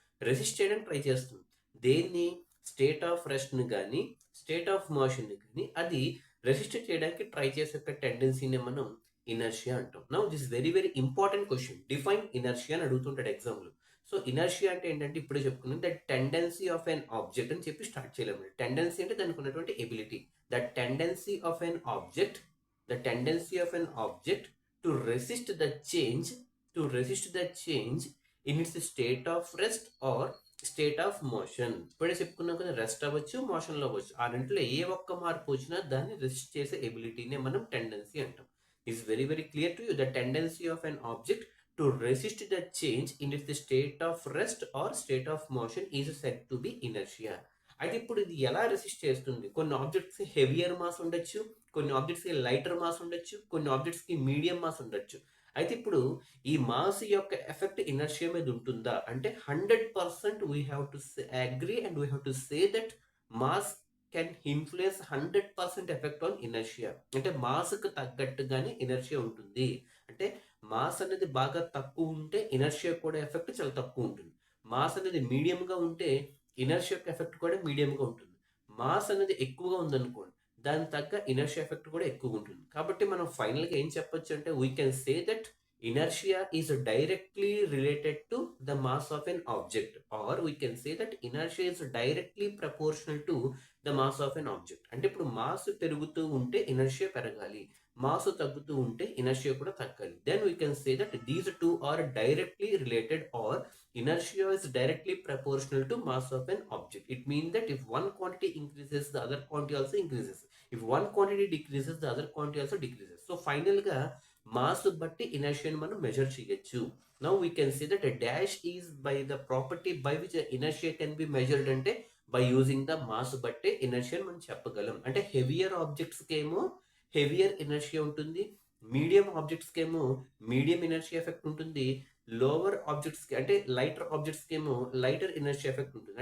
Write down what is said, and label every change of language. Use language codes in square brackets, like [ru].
[te] Resist చేయడానికి try చేస్తుంది. దేన్ని? స్టేట్ ఆఫ్ రెస్ట్ని కానీ స్టేట్ ఆఫ్ మోషన్ని కానీ అది రెసిస్ట్ చేయడానికి ట్రై చేసే టెండెన్సీని మనం ఇనర్షియా అంటాం. [en] Now this very very important question. Define inertia [te] అని అడుగుతుంటాడు ఎగ్జామ్లో. సో ఇనర్షియా అంటే ఏంటంటే ఇప్పుడే చెప్పుకున్నాం, [en] that tendency of an object [te] అని చెప్పి స్టార్ట్ చేయలేము. టెండెన్సీ అంటే దానికి ఉన్నటువంటి ability. [en] That tendency of an object, the tendency of an object to resist the change to resist the change in its state of rest or state of motion. [te] ఇప్పుడే చెప్పుకున్నాం కదా, rest అవ్వచ్చు, మోషన్లో అవ్వచ్చు. ఆ రెంట్లో ఏ ఒక్క మార్పు వచ్చినా దాన్ని రెసిస్ట్ చేసే ఎబిలిటీనే మనం టెండెన్సీ అంటాం. [en] Is very very clear to you. The tendency of an object to resist the change in its state of rest or state of motion is said to be inertia. [te] అయితే ఇప్పుడు ఇది ఎలా resist చేస్తుంది? కొన్ని objects heavier mass ఉండొచ్చు, కొన్ని ఆబ్జెక్ట్స్కి lighter mass ఉండొచ్చు, కొన్ని ఆబ్జెక్ట్స్కి మీడియం మాస్ ఉండొచ్చు. అయితే ఇప్పుడు ఈ మాస్ యొక్క ఎఫెక్ట్ ఇనర్షియా మీద ఉంటుందా అంటే [en] 100% we have to agree and we have to say that mass can influence 100% effect on inertia. [te] అంటే మాస్కి తగ్గట్టుగానే ఇనర్షియా ఉంటుంది. అంటే మాస్ అనేది బాగా తక్కువ ఉంటే ఇనర్షియా కూడా ఎఫెక్ట్ చాలా తక్కువ ఉంటుంది. మాస్ అనేది మీడియంగా ఉంటే ఇనర్షియా యొక్క ఎఫెక్ట్ కూడా మీడియంగా ఉంటుంది. మాస్ అనేది ఎక్కువగా ఉందనుకోండి, దాని తగ్గ ఇనర్షియా ఎఫెక్ట్ కూడా ఎక్కువగా ఉంటుంది. కాబట్టి మనం ఫైనల్గా ఏం చెప్పొచ్చు అంటే [en] We can say that inertia is directly related to the mass of an object, or we can say that inertia is directly proportional to the mass of an object. [te] అంటే ఇప్పుడు మాస్ పెరుగుతూ ఉంటే ఇనర్షియా పెరగాలి, mass తగ్గుతూ ఉంటే inertia కూడా తగ్గాలి. [en] Then we can say that these two are directly related, or inertia is directly proportional to mass of an object. It means that if one quantity increases, the other quantity also increases. If one quantity decreases, the other quantity also decreases. [te] So final గా mass బట్టి ఇనర్షియాని మనం measure చేయొచ్చు. [en] Now we can say that dash is by the property by which inertia can be measured. [te] అంటే [en] by using the mass [te] బట్టే ఇనర్షియాని మనం చెప్పగలం. అంటే heavier ఆబ్జెక్ట్స్కి ఏమో హెవియర్ ఇనర్షియా ఉంటుంది, మీడియం ఆబ్జెక్ట్స్కి ఏమో మీడియం ఇనర్షియా ఎఫెక్ట్ ఉంటుంది, లోవర్ ఆబ్జెక్ట్స్కి అంటే లైటర్ ఆబ్జెక్ట్స్కి ఏమో లైటర్ ఇనర్షియా ఎఫెక్ట్ ఉంటుంది.